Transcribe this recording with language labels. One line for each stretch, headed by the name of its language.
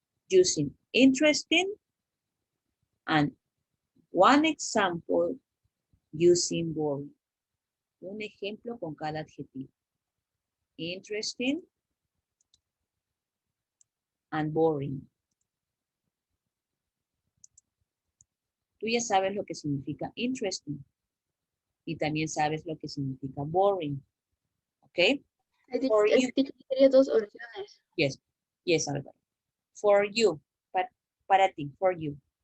English: Using interesting and one example using boring.
Spanish: Un ejemplo con cada adjetivo.
English: Interesting and boring.
Spanish: Tú ya sabes lo que significa interesting y también sabes lo que significa boring.
English: ¿Ok? For you.
Spanish: Quería dos oraciones.
English: Yes, yes, Álvaro. For you,
Spanish: para ti,
English: for you.